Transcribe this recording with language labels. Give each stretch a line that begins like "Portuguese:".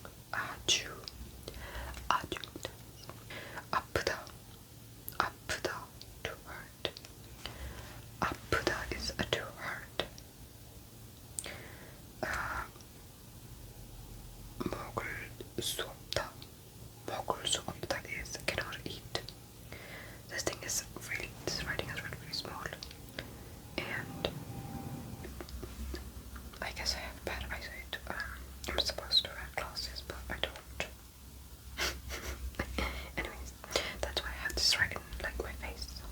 Korean: 아주 아주 아프다 아프다
English: to hurt.
Korean: 아프다
English: is to hurt.
Korean: 먹을 수 없다. 먹을 수 없다
English: is cannot eat. This thing is really, this writing is really small. And I guess I have bad eyesight. I'm supposed to wear glasses, but I don't. Anyways, that's why I have this writing like my face.